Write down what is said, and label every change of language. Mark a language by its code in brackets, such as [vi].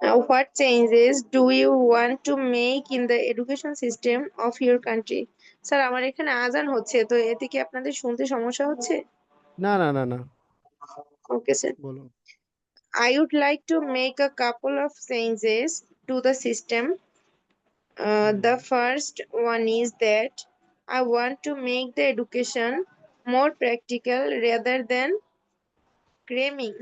[en] what changes do you want to make in the education system of your country? [bn] Sir আমার এখানে আজান হচ্ছে, তো এতে কি আপনাদের শুনতে সমস্যা হচ্ছে? না না না না, ওকে স্যার। বলুন। [en] I would like to make a couple of changes to the system. The first one is that I want to make the education more practical rather than cramming.